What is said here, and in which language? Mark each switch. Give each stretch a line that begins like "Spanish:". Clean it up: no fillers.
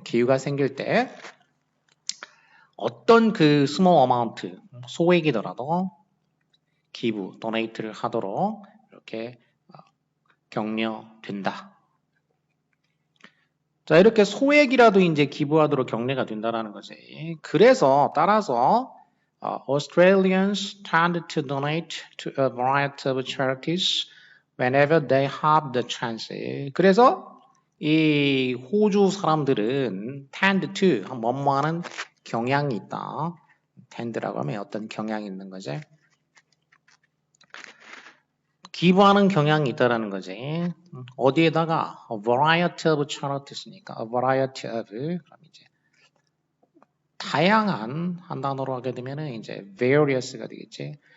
Korean: 기회가 생길 때 어떤 그 small amount 소액이더라도 기부, donate를 하도록 이렇게 격려된다. 자, 이렇게 소액이라도 이제 기부하도록 격려가 된다라는 거지. 그래서 따라서
English: Australians tend to donate to a variety of charities whenever they have the chance.
Korean: 그래서 이 호주 사람들은
English: tend to
Korean: 뭐뭐하는 경향이 있다. tend라고 하면 어떤 경향이 있는 거지. 기부하는 경향이 있다라는 거지. 어디에다가
English: a variety of charities
Korean: 니까 a variety of 그럼 이제 다양한 한 단어로 하게 되면은 이제 various가 되겠지.